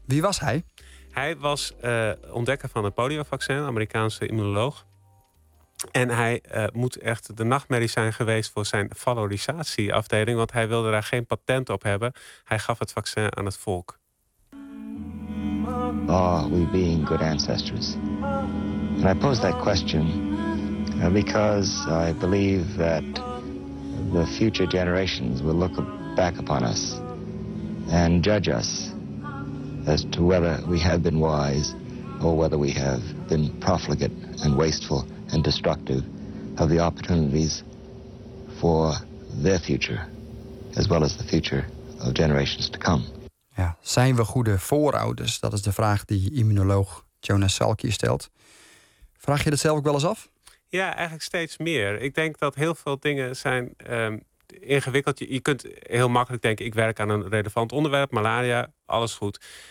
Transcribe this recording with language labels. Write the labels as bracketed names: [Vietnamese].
[Dutch] Wie was hij? Hij was ontdekker van het poliovaccin, Amerikaanse immunoloog. En hij moet echt de nachtmerrie zijn geweest voor zijn valorisatieafdeling, want hij wilde daar geen patent op hebben. Hij gaf het vaccin aan het volk. [English] Oh, we being good ancestors. And I pose that question because I believe that the future generations will look back upon us and judge us as to whether we have been wise or whether we have been profligate and wasteful and destructive of the opportunities for their future, as well as the future of generations to come. [Dutch] Ja, zijn we goede voorouders? Dat is de vraag die immunoloog Jonas Salk stelt. Vraag je dat zelf ook wel eens af? Ja, eigenlijk steeds meer. Ik denk dat heel veel dingen zijn ingewikkeld. Je kunt heel makkelijk denken, ik werk aan een relevant onderwerp, malaria, alles goed.